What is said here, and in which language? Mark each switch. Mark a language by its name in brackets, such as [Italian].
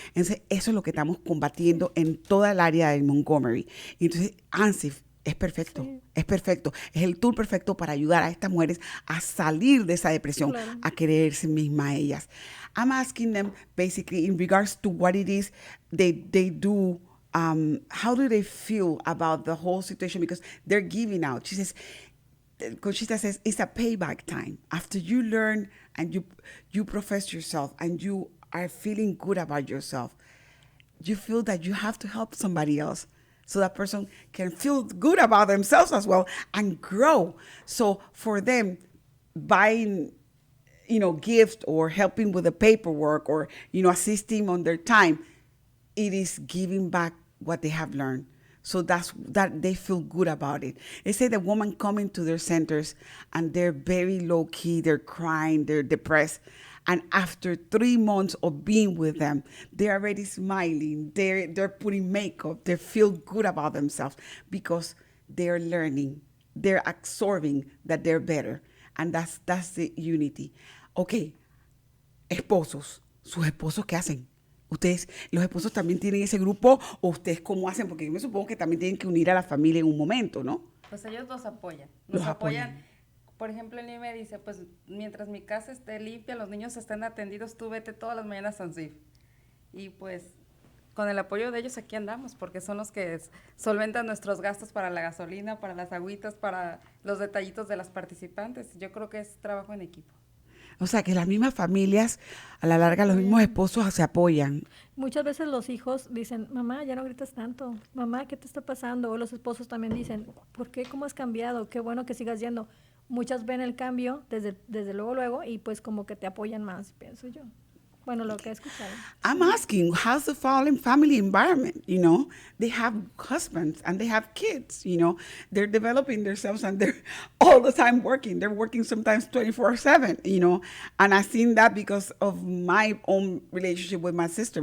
[Spanish] Entonces, eso es lo que estamos combatiendo en toda el área de Montgomery. Y entonces, AMSIF es perfecto, sí. Es perfecto. Es el tool perfecto para ayudar a estas mujeres a salir de esa depresión, claro, a quererse mismas ellas. [English] I'm asking them basically in regards to what it is they do how do they feel about the whole situation? Because they're giving out. She says, Conchita says, it's a payback time. After you learn and you profess yourself and you are feeling good about yourself, you feel that you have to help somebody else so that person can feel good about themselves as well and grow. So for them, buying, gift or helping with the paperwork or, assisting on their time, it is giving back what they have learned. So that they feel good about it. They say the women come into their centers and they're very low key, they're crying, they're depressed. And after 3 months of being with them, they're already smiling, they're putting makeup, they feel good about themselves because they're learning, they're absorbing that they're better. And that's the unity. [Spanish] Okay, esposos, sus esposos, ¿qué hacen? ¿Ustedes, los esposos también tienen ese grupo o ustedes cómo hacen? Porque yo me supongo que también tienen que unir a la familia en un momento, ¿no? Pues ellos nos apoyan. Los apoyan. Por ejemplo, él me dice, pues mientras mi casa esté limpia, los niños estén atendidos, tú vete todas las mañanas a AMSIF. Y pues con el apoyo de ellos aquí andamos, porque son los que solventan nuestros gastos para la gasolina, para las agüitas, para los detallitos de las participantes. Yo creo que es trabajo en equipo. O sea, que las mismas familias, a la larga, los mismos esposos se apoyan. Muchas veces los hijos dicen, mamá, ya no gritas tanto. Mamá, ¿qué te está pasando? O los esposos también dicen, ¿por qué? ¿Cómo has cambiado? Qué bueno que sigas yendo. Muchas ven el cambio desde luego, y pues como que te apoyan más, pienso yo. Bueno, lo que he escuchado. [English] I'm asking, how's the family environment? They have husbands and they have kids, They're developing themselves and they're all the time working. They're working sometimes 24/7, And I've seen that because of my own relationship with my sister.